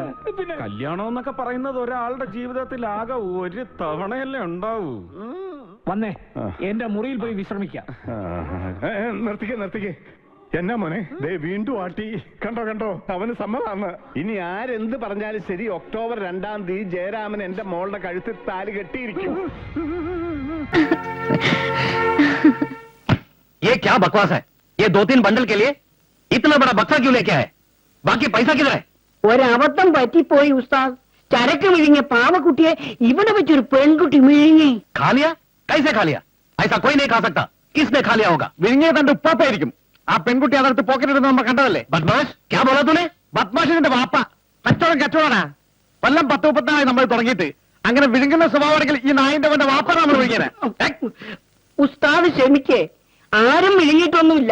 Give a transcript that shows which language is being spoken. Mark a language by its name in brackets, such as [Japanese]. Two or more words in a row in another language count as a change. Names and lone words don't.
[Malayalam] പിന്നെ കല്യാണം എന്നൊക്കെ പറയുന്നത് ഒരാളുടെ ജീവിതത്തിൽ ആകെ ഒരു തവണയല്ലേ ഉണ്ടാവൂ. വന്നേ, എന്റെ മുറിയിൽ പോയി വിശ്രമിക്കാം. നിർത്തിക്കേ. എന്നാ മോനെ, ദേ വീണ്ടും ആട്ടി. കണ്ടോ, അവന് സമ്മതമാണ്. ഇനി ആരെന്ത് പറഞ്ഞാലും ശരി, ഒക്ടോബർ 2-ാം തീയതി ജയരാമൻ എന്റെ മോളുടെ കഴുത്തിൽ താലി കെട്ടിയിരിക്കും. [Hindi] ये क्या बकवास है? ये 2-3 बंडल के लिए इतना बड़ा बक्सा क्यों लेके आए? बाकी पैसा किधर है? [Malayalam] ഒരബദ്ധം പറ്റിപ്പോയി ഉസ്താദ്. ചരക്ക് വിഴുങ്ങിയ പാവക്കുട്ടിയെ ഇവിടെ വെച്ചൊരു പെൺകുട്ടി വിഴുങ്ങി. [Hindi] खा लिया? कैसे खा लिया? ऐसा कोई नहीं खा सकता. किसने खा लिया होगा? [Malayalam] വിഴുങ്ങിയ തന്റെ ഉപ്പാപ്പായിരിക്കും. ആ പെൺകുട്ടി അതെടുത്ത് പോക്കറ്റിടുന്ന നമ്മൾ കണ്ടതല്ലേ? ബദ്മാഷ്, [Hindi] क्या बोला तूने? [Malayalam] ബദ്മാഷിന്റെ വാപ്പ. കച്ചവടാ. കൊല്ലം 10-30 നമ്മൾ തുടങ്ങിയിട്ട്. അങ്ങനെ വിഴുങ്ങുന്ന സ്വഭാവമാണെങ്കിൽ ഈ നായിന്റെ വാപ്പ നമ്മൾ വിഴുങ്ങിയത്. ഉസ്താദ് ക്ഷമിക്കേ, ആരും വിഴുങ്ങിയിട്ടൊന്നുമില്ല.